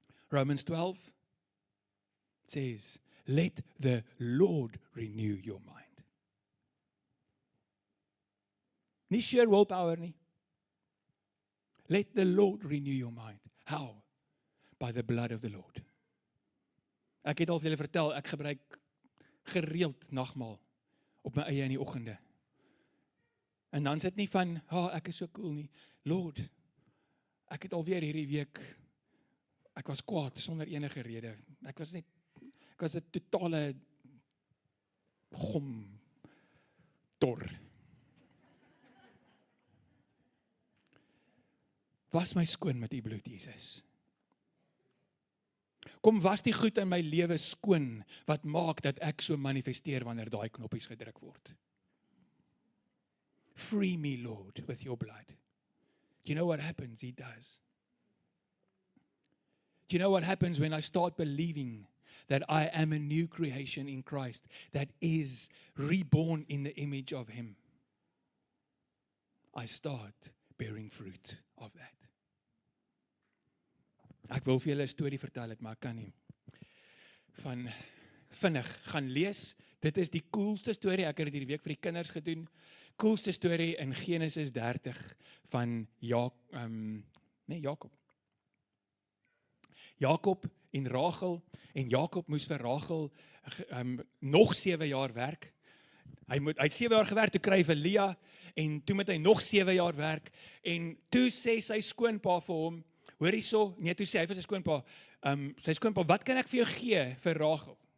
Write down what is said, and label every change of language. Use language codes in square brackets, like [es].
[en] Romans 12 says, let the Lord renew your mind. [af] Nie sheer willpower nie. [en] Let the Lord renew your mind. How? By the blood of the Lord. [af] Ek het al vir julle vertel, ek gebruik gereeld nagmaal op my eie in die oggende. En dan sit nie van, ek is so cool nie. Lord, ek het alweer hierdie week, ek was kwaad sonder enige rede. Ek was 'n totale gomtor. Was my skoon met U bloed, Jesus. Kom was die goed in my lewe skoon, wat maak dat ek so manifesteer wanneer daai knoppies gedruk word. [en] Free me, Lord, with Your blood. Do you know what happens? He does. Do you know what happens when I start believing that I am a new creation in Christ, that is reborn in the image of Him? I start bearing fruit of that. [af] Ek wil vir julle 'n storie vertel, maar ek kan nie. Van vinnig gaan lees. Dit is die coolste storie. Ek het dit hierdie week vir die kinders gedoen. Coolste storie in Genesis 30 van Jakob. Jakob en Rachel. En Jakob moes vir Rachel nog 7 jaar werk. Hy het 7 jaar gewerk, toe kry hy vir Lea. En toe moet hy nog 7 jaar werk. En toe sê sy skoonpa vir hom, hoor hierso, nee, toe sê hy vir sy skoonpa, wat kan ek vir jou gee vir Rachel?